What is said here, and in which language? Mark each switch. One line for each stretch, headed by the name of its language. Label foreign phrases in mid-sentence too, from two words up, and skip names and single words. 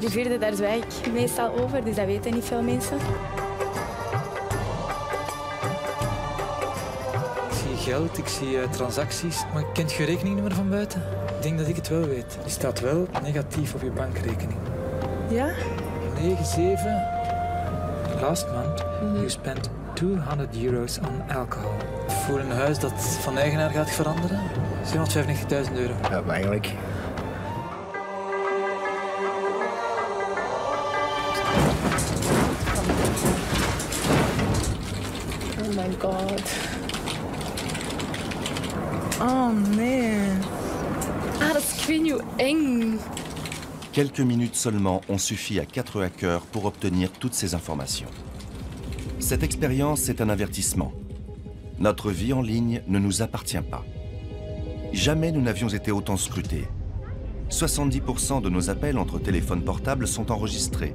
Dutch: De vierde, daar zwijg ik meestal over, dus dat weten niet veel mensen. Ik zie geld, ik zie transacties, maar kent je rekeningnummer van buiten? Ik denk dat ik het wel weet. Die staat wel negatief op je bankrekening. Ja? 97.
English: Last month, you spent €200 on alcohol.
Dutch: Voor een huis dat van eigenaar gaat veranderen, €795.000. Ja, maar eigenlijk.
English: Oh my god.
Dutch: Oh nee. Ah, dat is, ik weet niet hoe eng.
French: Quelques minutes seulement ont suffi à 4 hackers pour obtenir toutes ces informations. Cette expérience est un avertissement. Notre vie en ligne ne nous appartient pas. Jamais nous n'avions été autant scrutés. 70% de nos appels entre téléphones portables sont enregistrés.